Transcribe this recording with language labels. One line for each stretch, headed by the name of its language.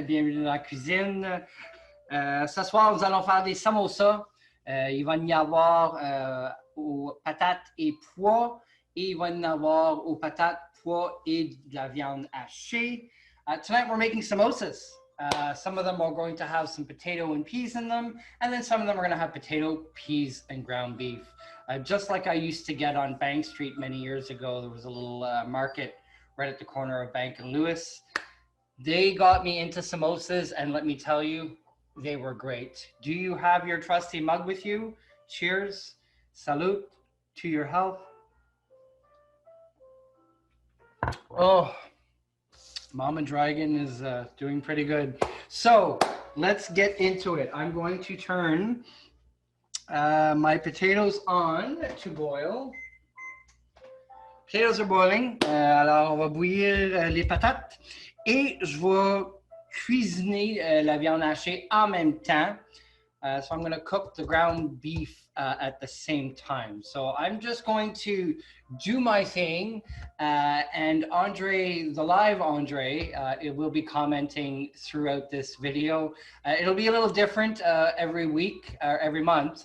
French: Bienvenue dans la cuisine. Ce soir, nous allons faire des samosas. Il va y avoir aux patates et pois. Et il va y avoir aux patates, pois et de la viande hachée.
English: Tonight, we're making samosas. Some of them are going to have some potato and peas in them. And then some of them are going to have potato, peas, and ground beef. Just like I used to get on Bank Street many years ago, there was a little market right at the corner of Bank and Lewis. They got me into samosas, and let me tell you, they were great. Do you have your trusty mug with you? Cheers, salute to your health. Oh, Mama Dragon is doing pretty good. So let's get into it. I'm going to turn my potatoes on to boil. Potatoes are boiling.
French: Alors, on va bouillir les patates et je vais cuisiner la viande hachée en même temps.
English: So I'm going to cook the ground beef at the same time. So I'm just going to do my thing. And André, the live André, it will be commenting throughout this video. It'll be a little different every week or every month.